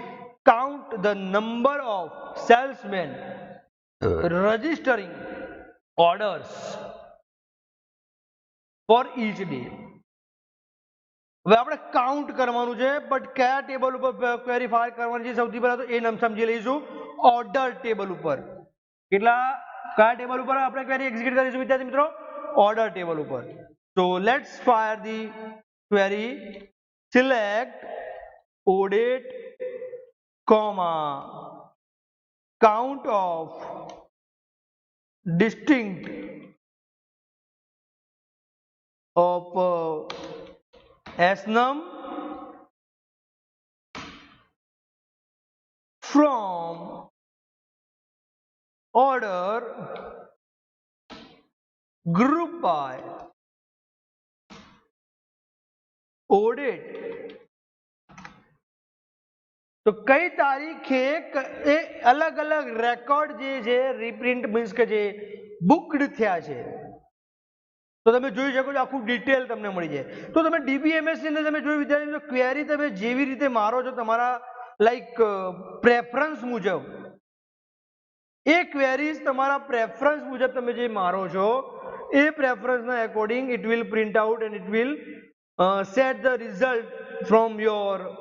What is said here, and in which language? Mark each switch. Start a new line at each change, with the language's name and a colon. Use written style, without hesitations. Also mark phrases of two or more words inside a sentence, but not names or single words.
English: count the number of salesman registering orders for each day.
Gujarati: હવે આપણે કાઉન્ટ કરવાનું છે, બટ કયા ટેબલ ઉપર
English: query fire
Gujarati: કરવાની છે સૌથી પહેલા તો એ નામ સમજી લઈશું.
English: order table
Gujarati: ઉપર. કયા ટેબલ ઉપર આપણે
English: query execute
Gujarati: કરીશું વિદ્યાર્થી મિત્રો?
English: order table
Gujarati: ઉપર.
English: So let's fire the query. Select ODate, comma count of distinct of S-num from order group by audit.
Gujarati: તો કઈ તારીખે એ અલગ અલગ રેકોર્ડ જે છે
English: reprint means
Gujarati: કે જે બુકડ થયા છે તો તમે જોઈ શકો છો આખું ડિટેલ તમને મળી જાય તો તમે ડીબીએમએસ ની અંદર તમે જોઈ વિદ્યાર્થી મિત્રો ક્વેરી તમે જેવી રીતે મારો છો તમારા
English: like preference
Gujarati: મુજબ એ ક્વેરીઝ તમારા પ્રેફરન્સ મુજબ તમે જે મારો છો એ પ્રેફરન્સના
English: according it will print out and it will set the result from your